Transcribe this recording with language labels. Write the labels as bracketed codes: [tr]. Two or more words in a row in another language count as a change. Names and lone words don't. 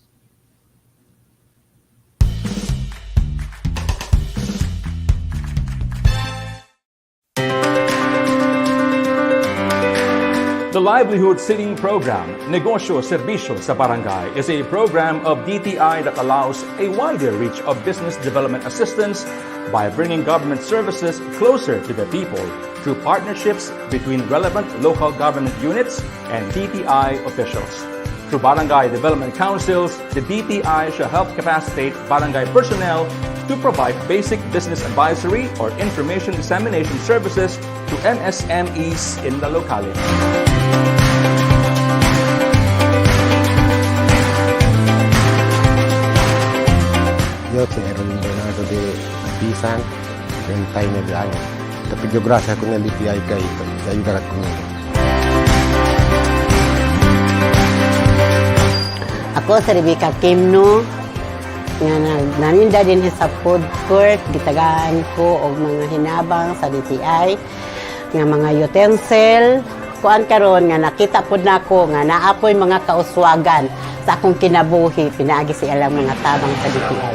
[en] The Livelihood City Program, Negosyo Serbisyo sa Barangay, is a program of DTI that allows a wider reach of business development assistance by bringing government services closer to the people through partnerships between relevant local government units and DTI officials. Through Barangay Development Councils, the DTI shall help capacitate barangay personnel to provide basic business advisory or information dissemination services to MSMEs in the locality. [cbk] Yo si Erwin Bernardo de Pisan, 39 años. Te pido gracias con el DTI que ayudará conmigo. [ceb] Ako si Rebecca Kimno, nga naninda din sa [en] food court, [ceb] gitagaan ko og mga hinabang sa DTI, nga mga utensil, kuan karon nga nakita pud nako nga naapoy mga kauswagan sa akong kinabuhi, pinaagi si alang mga tabang sa DTI.